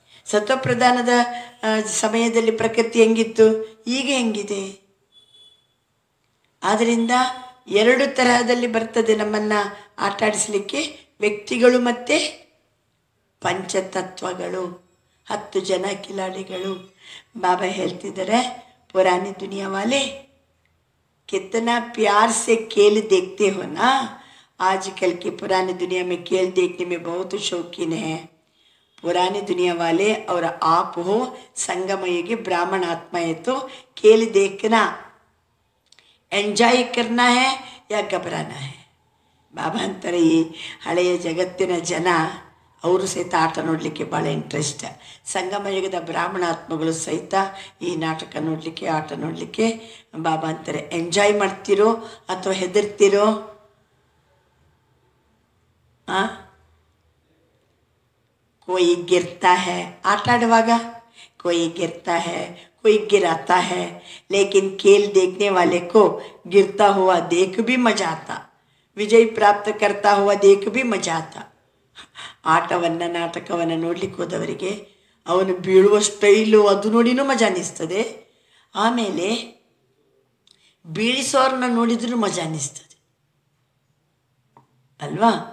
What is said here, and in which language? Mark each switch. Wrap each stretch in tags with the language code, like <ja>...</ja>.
<kn>ಸತ್ವಪ್ರಧಾನದ ಸಮಯದಲ್ಲಿ ಪ್ರಕೃತಿ ಹೆಂಗಿತ್ತು, ಈಗ ಹೆಂಗಿದೆ? ಆದ್ದರಿಂದ ಎರಡು ತರಹದಲ್ಲಿ ಬರ್ತದೆ ನಮ್ಮನ್ನು ಆಟಾಡಿಸಲಿಕ್ಕೆ, ವ್ಯಕ್ತಿಗಳು ಮತ್ತು ಪಂಚತತ್ವಗಳು. 10 ಜನ ಕಿಲಾಡಿಗಳು. ಬಾಬಾ ಹೇಳ್ತಿದ್ದಾರೆ,</kn> <hi>पुरानी दुनिया वाले कितना प्यार से खेल देखते हो ना, आजकल की पुरानी दुनिया में खेल देखने में बहुत शौकीन है. पुरानी दुनिया वाले और आप हो संगम युगी ब्राह्मण आत्मा है, तो खेल देखना एंजॉय करना है या घबराना है.</hi> <kn>ಬಾಬಾ ಅಂತಾರೆ, ಈ ಹಳೆಯ ಜಗತ್ತಿನ ಜನ ಅವರು ಸಹಿತ ಆಟ ನೋಡಲಿಕ್ಕೆ ಭಾಳ ಇಂಟ್ರೆಸ್ಟ್. ಸಂಗಮ ಯುಗದ ಬ್ರಾಹ್ಮಣ ಆತ್ಮಗಳು ಸಹಿತ ಈ ನಾಟಕ ನೋಡಲಿಕ್ಕೆ, ಆಟ ನೋಡಲಿಕ್ಕೆ ಬಾಬಾ ಅಂತಾರೆ, ಎಂಜಾಯ್ ಮಾಡ್ತಿರೋ ಅಥವಾ ಹೆದರ್ತಿರೋ?</kn> <hi>कोई गिरता है, आट आಡುವಾಗ कोई गिरता है, कोई गिराता है, लेकिन खेल देखने वाले को गिरता हुआ देख भी मजा आता, विजय प्राप्त करता हुआ देख भी मजा आता.</hi> <kn>ಆಟವನ್ನು ನಾಟಕವನ್ನು ನೋಡ್ಲಿಕ್ಕೆ ಹೋದವರಿಗೆ ಅವನು ಬೀಳುವ ಸ್ಟೈಲು ಅದು ನೋಡಿನೂ ಮಜಾ ಅನ್ನಿಸ್ತದೆ. ಆಮೇಲೆ ಬೀಳಿಸೋರನ್ನ ನೋಡಿದ್ರೂ ಮಜಾ ಅನ್ನಿಸ್ತದೆ ಅಲ್ವಾ?</kn>